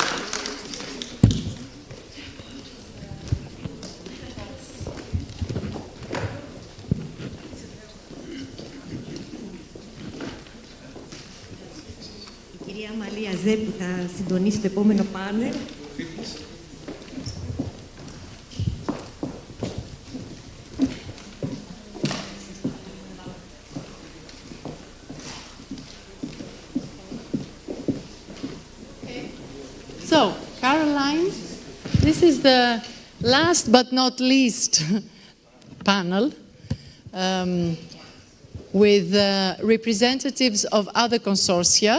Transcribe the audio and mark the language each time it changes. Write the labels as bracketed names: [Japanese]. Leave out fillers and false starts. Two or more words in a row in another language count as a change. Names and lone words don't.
[Greek] Η κυρία Μαλία Ζέπου θα συντονίσει το επόμενο πάνελ. [English] So, Caroline, this is the last but not least panel with representatives of other consortia.